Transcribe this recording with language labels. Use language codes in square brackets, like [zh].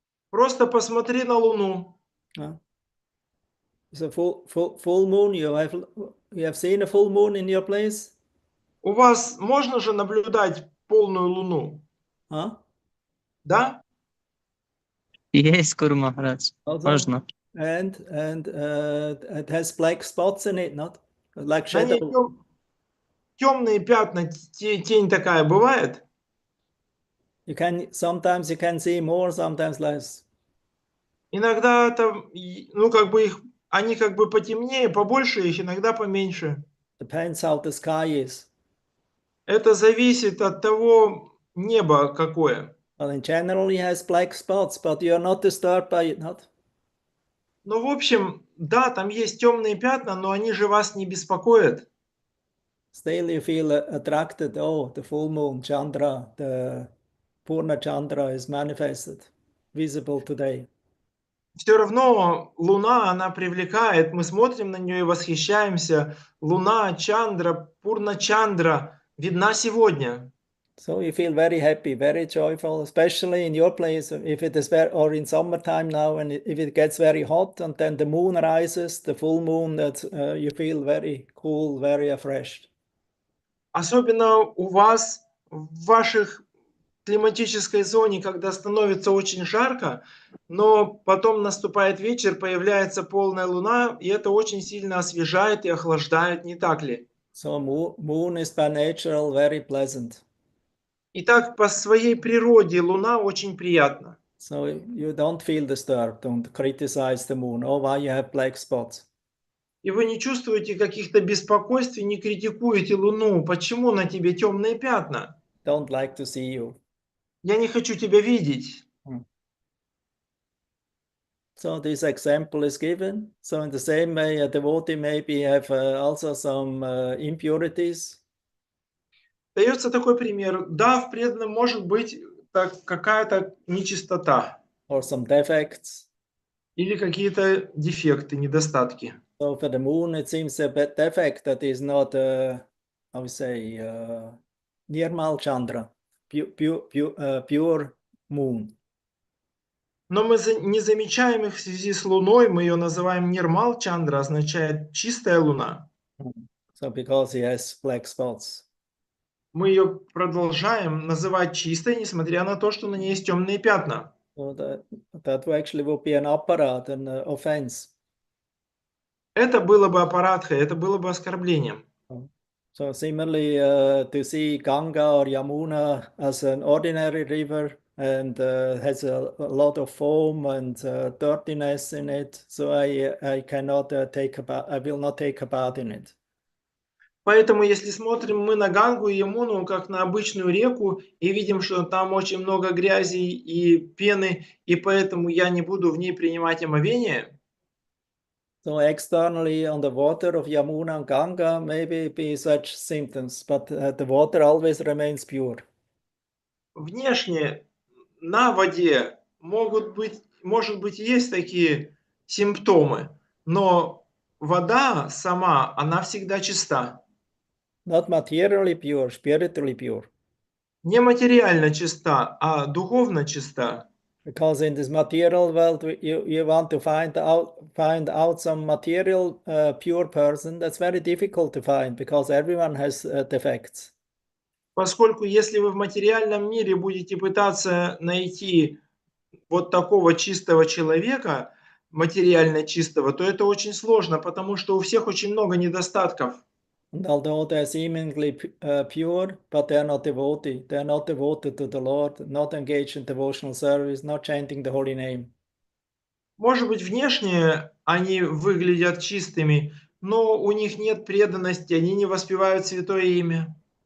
[ru] Просто посмотри на Луну. [en] It's a full moon. You have seen a full moon in your place? [ru] У вас можно же наблюдать полную Луну? Huh? Да? Есть, Гуру Махарадж. [en] Also, [ru] Можно. [en] and it has black spots in it, not like [ru] На ней [en] shadow. [ru] темные пятна, тень такая бывает? [en] Sometimes you can see more, sometimes less. [ru] Иногда это, ну как бы их, они как бы потемнее, побольше их, иногда поменьше. [en] Depends how the sky is. [ru] Это зависит от того неба какое. [en] Well, in general, it has black spots, but you're not disturbed by it, not? [ru] Ну, в общем, да, там есть темные пятна, но они же вас не беспокоят. [en] Still, you feel attracted. Oh, the full moon, Chandra, the Purna Chandra is manifested, visible today. [ru] Все равно Луна, она привлекает, мы смотрим на нее и восхищаемся. Луна, Чандра, Пурна Чандра видна сегодня. [en] So you feel very happy, very joyful, especially in your place, if it is or in summertime now, and if it gets very hot and then the moon rises, the full moon, that you feel very cool, very refreshed. [ru] Особенно у вас в ваших климатической зоне, когда становится очень жарко, но потом наступает вечер, появляется полная луна, и это очень сильно освежает и охлаждает, не так ли? [en] So moon is by nature very pleasant. [ru] Итак, по своей природе луна очень приятна. [en] So you don't feel disturbed, don't criticize the moon. Oh, why you have black spots? [ru] И вы не чувствуете каких-то беспокойств, не критикуете луну. Почему на тебе темные пятна? [en] Don't like to see you. [ru] Я не хочу тебя видеть. [en] So this example is given. So in the same way, a devotee maybe have also some impurities. [ru] Дается такой пример. Да, в преданном может быть какая-то нечистота. [en] Or some defects. [ru] Или какие-то дефекты, недостатки. [en] So for the moon, it seems a bit defect that is not, I would say, Nirmal Chandra, pure moon. [ru] Но мы не замечаем их в связи с Луной, мы ее называем Нирмал Чандра, означает чистая Луна. [en] So because he has black spots. [ru] Мы ее продолжаем называть чистой, несмотря на то, что на ней есть темные пятна. [en] So that actually would be an aparat, an offense. [ru] Это было бы аппаратхой, это было бы оскорблением. [en] So similarly, to see Ganga or Yamuna as an ordinary river and has a lot of foam and dirtiness in it, so I cannot I will not take a bath in it. [ru] Поэтому, если смотрим мы на Гангу и Ямуну как на обычную реку и видим, что там очень много грязи и пены, и поэтому я не буду в ней принимать омовение. [en] So externally on the water of Yamuna and Ganga maybe be such symptoms, but the water always remains pure. [ru] Внешне на воде может быть, есть такие симптомы, но вода сама, она всегда чиста. [en] Not materially pure, spiritually pure. [ru] Не материально чиста, а духовно чиста. [en] Because in this material world, you want to find out some material pure person. That's very difficult to find because everyone has defects. [ru] Поскольку если вы в материальном мире будете пытаться найти вот такого чистого человека, материально чистого, то это очень сложно, потому что у всех очень много недостатков. [en] And although they're seemingly pure, but they're not devotee. They're not devoted to the Lord, not engaged in devotional service, not chanting the holy name. [ru] Может быть, внешне они выглядят чистыми, но у них нет преданности, они не воспевают святое имя.